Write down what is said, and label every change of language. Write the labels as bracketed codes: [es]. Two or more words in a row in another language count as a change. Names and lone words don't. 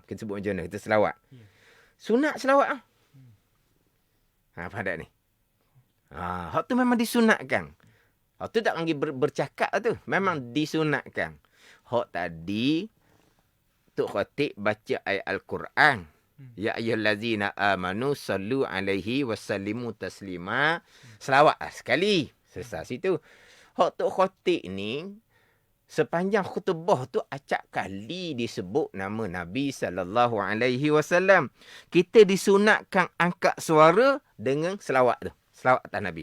[ms] Kita sebut macam mana? Kita selawat. Sunat selawat. Faham tak ni? Hak tu memang disunatkan. Hak tu tak panggil bercakap tu. Memang disunatkan. Hak tadi Tok Khatib baca ayat Al-Quran. [ar] يا أيها الذين آمنوا صلوا عليه وسلموا تسليما. [ms] Selawat sekali. Selesai situ. Hak Tok Khatib ni, sepanjang khutbah tu acak kali disebut nama Nabi [ar] صلى الله عليه وسلم. [ms] Kita disunatkan angkat suara dengan selawat tu. Selawat atas Nabi.